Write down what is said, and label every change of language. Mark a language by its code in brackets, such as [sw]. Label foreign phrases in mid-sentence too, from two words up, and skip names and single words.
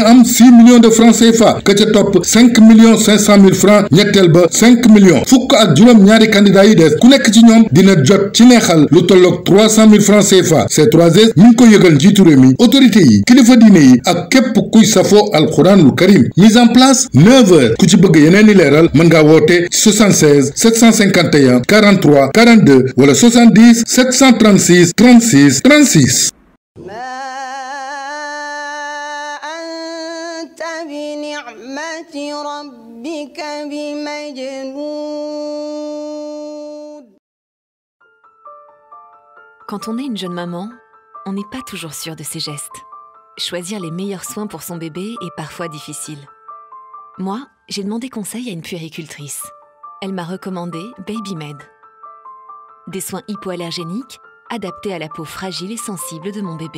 [wo] am 6 [fr] millions de francs CFA [wo] ka ca topp 5 [fr] millions 500 mille francs [wo] ñetteel ba 5 millions fukk ak juróom ñaari candidat yi des ku nekk ci ñoom dina jot ci neexal lu tolloog 300 [fr] mille francs CFA [wo] C3S mi ngi ko yëgal njiitu réew mi autorité yi kilifa diine yi ak képp kuy safoo [ar] القرآن الكريم [fr] mise en place [wo] 9 heures ku ci bëgg yeneen i leeral mën ngaa woote 76 751 43 42 wala 70 736 36 36. [ar] بنعمة ربك بمجنون. [fr] Quand on est une jeune maman, on n'est pas toujours sûr de ses gestes. Choisir les meilleurs soins pour son bébé est parfois difficile. Moi, j'ai demandé conseil à une puéricultrice. Elle m'a recommandé Babymed. Des soins hypoallergéniques adaptés à la peau fragile et sensible de mon bébé.